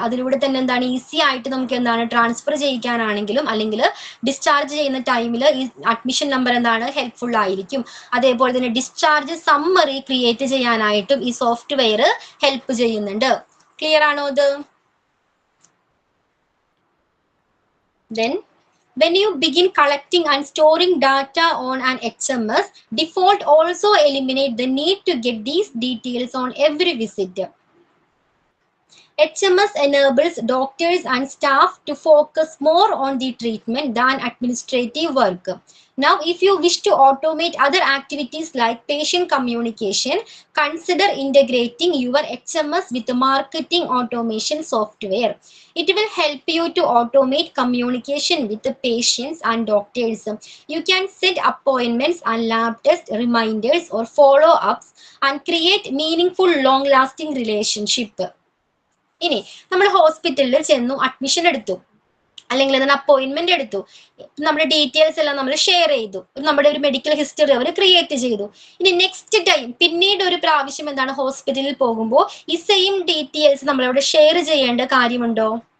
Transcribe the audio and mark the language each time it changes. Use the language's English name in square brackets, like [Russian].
[Malayalam] അതിലൂടെ തന്നെ എന്താണ് ഈസി ആയിട്ട് നമുക്ക് എന്താണ് ട്രാൻസ്ഫർ ചെയ്യിക്കാനാണെങ്കിലും അല്ലെങ്കിൽ ഡിസ്ചാർജ് ചെയ്യുന്ന ടൈമിൽ ഈ അഡ്മിഷൻ നമ്പർ എന്താണ് ഹെൽപ്ഫുൾ ആയിരിക്കും. അതേപോലെ തന്നെ ഡിസ്ചാർജ് സമ്മറി ക്രിയേറ്റ് ചെയ്യാനായിട്ടും ഈ സോഫ്റ്റ്വെയർ ഹെൽപ്പ് ചെയ്യുന്നുണ്ട്. ക്ലിയർ ആണോ ഇത്? [English] Then when you begin collecting and storing data on an HMS, default also eliminate the need to get these details on every visit. HMS enables doctors and staff to focus more on the treatment than administrative work. Now, if you wish to automate other activities like patient communication, consider integrating your HMS with marketing automation software. It will help you to automate communication with the patients and doctors. You can set appointments and lab test reminders or follow-ups and create meaningful, long-lasting relationship. [Malayalam] ഇനി നമ്മൾ ഹോസ്പിറ്റലിൽ ചെന്നു, admission എടുത്തു, അല്ലെങ്കിൽ അതിന് appointment എടുത്തു, നമ്മുടെ details എല്ലാം നമ്മൾ ഷെയർ ചെയ്തു, നമ്മുടെ ഒരു മെഡിക്കൽ ഹിസ്റ്ററി അവർ ക്രിയേറ്റ് ചെയ്തു. ഇനി നെക്സ്റ്റ് ടൈം പിന്നീട് ഒരു പ്രാവശ്യം എന്താണ് ഹോസ്പിറ്റലിൽ പോകുമ്പോൾ ഈ സെയിം ഡീറ്റെയിൽസ് നമ്മളവിടെ ഷെയർ ചെയ്യേണ്ട കാര്യമുണ്ടോ?